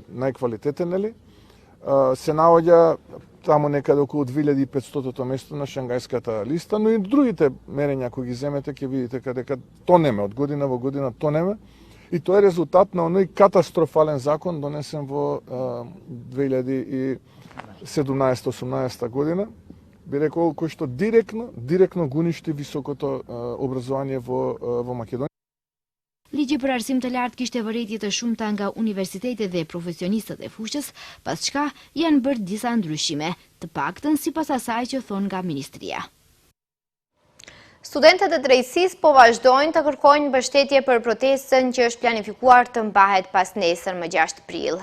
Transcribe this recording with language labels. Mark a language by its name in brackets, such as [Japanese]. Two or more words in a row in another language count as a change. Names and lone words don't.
[Macedonian] најквалитетен, се наоѓа таму некаде околу 2500-то место на Шангајската листа, но и другите мерења кои ги земете ќе видите дека тонеме од година во година тонеме, и тоа е резултат на оној катастрофален закон донесен во 2017-18 година, би рекол, кој што директно гуништи високото образование во Македонија. [Albanian] Ligji për arsim të lartë kishte vërejtje të shumta nga universitetet dhe profesionistët e fushës, pas çka janë bërë disa ndryshime, të paktën sipas asaj që thon nga ministria. Studentët e drejtësisë po vazhdojnë të kërkojnë mbështetje për protestën që është planifikuar të mbahet pas nesër më 6 prill.